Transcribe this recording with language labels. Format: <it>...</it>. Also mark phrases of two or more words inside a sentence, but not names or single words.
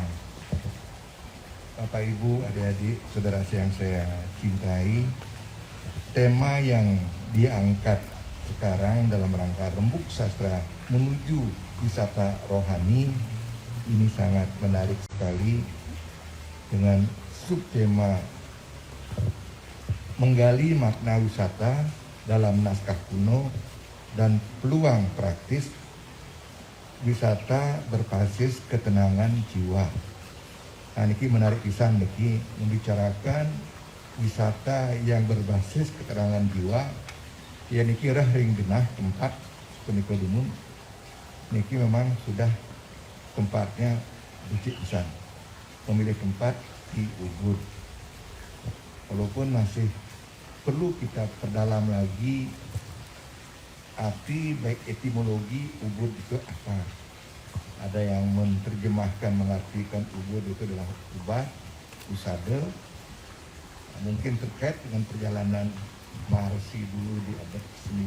<id>Bapak, Ibu, adik-adik, saudara yang saya cintai, tema yang diangkat sekarang dalam rangka Rembuk Sastra menuju wisata rohani ini sangat menarik sekali dengan subtema menggali makna wisata dalam naskah kuno dan peluang praktis wisata berbasis ketenangan jiwa. Nah, niki menarik pisan niki membicarakan wisata yang berbasis ketenangan jiwa.</id> <ban>Ya niki rah ring genah tempat punika dumun.</ban> <id>Niki memang sudah tempatnya</id> <ban>becik pisan.</ban> <id>Memilih tempat di Ubud. Walaupun masih perlu kita perdalam lagi arti baik etimologi Ubud itu apa. Ada yang menerjemahkan mengartikan Ubud itu adalah ubah, usada, mungkin terkait dengan perjalanan Maharsi dulu di abad ke-9.</id>